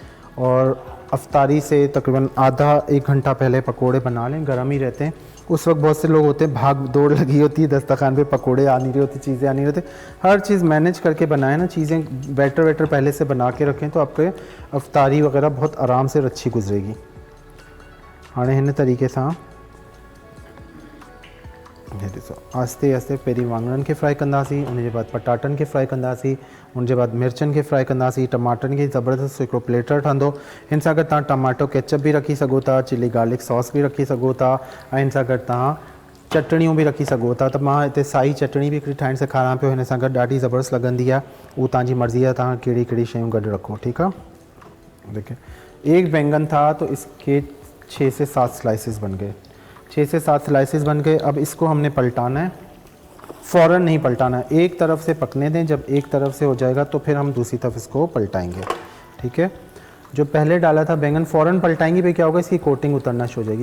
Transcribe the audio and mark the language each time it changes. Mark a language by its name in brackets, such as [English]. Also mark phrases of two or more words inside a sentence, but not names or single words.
[Urdu] اور افطاری سے تقریباً آدھا ایک گھنٹہ پہلے پکوڑے بنا لیں، گرم ہی رہتے ہیں. اس وقت بہت سے لوگ ہوتے ہیں بھاگ دوڑ لگی ہوتی ہے، دسترخوان پہ پکوڑے آ نہیں رہی ہوتی، چیزیں آ نہیں رہتی. ہر چیز مینیج کرکے بنائیں نا، چیزیں بیٹر ویٹر پہلے سے بنا کے رکھیں تو آپ کے افطاری وغیرہ بہت آرام سے اچھی گزرے گی. [Sindhi] हाणे हिन तरीके से आस्ते आस्ते पहिरीं वाङणनि खे फ्राई कंदासीं, उनजे बाद पटाटनि खे फ्राई कंदासीं, उनजे बाद मिर्चनि खे फ्राई कंदासीं, टमाटनि खे ज़बरदस्त हिकिड़ो प्लेटर ठहंदो। हिन सां गॾु तव्हां [English] tomato ketchup [Sindhi] बि रखी सघो था, [English] chili garlic sauce [Sindhi] बि रखी सघो था, ऐं हिन सां गॾु तव्हां चटणियूं बि रखी सघो था। त मां हिते साई चटणी बि हिकिड़ी ठाहिणु सेखारियां पियो, हिन सां गॾु ॾाढी ज़बरदस्त लॻंदी आहे। उहा तव्हांजी मर्ज़ी आहे, तव्हां कहिड़ी कहिड़ी शयूं गॾु रखो। ठीकु आहे, [Urdu] دیکھیے ایک بینگن تھا تو اس کے 6 سے 7 سلائسز بن گئے، 6 سے 7 سلائسز بن گئے. اب اس کو ہم نے پلٹانا ہے، فوراً نہیں پلٹانا ہے، ایک طرف سے پکنے دیں. جب ایک طرف سے ہو جائے گا تو پھر ہم دوسری طرف اس کو پلٹائیں گے۔ ٹھیک ہے، جو پہلے ڈالا تھا بینگن فوراً پلٹائیں گے پہ کیا ہوگا، اس کی کوٹنگ اترنا شروع ہو جائے گی.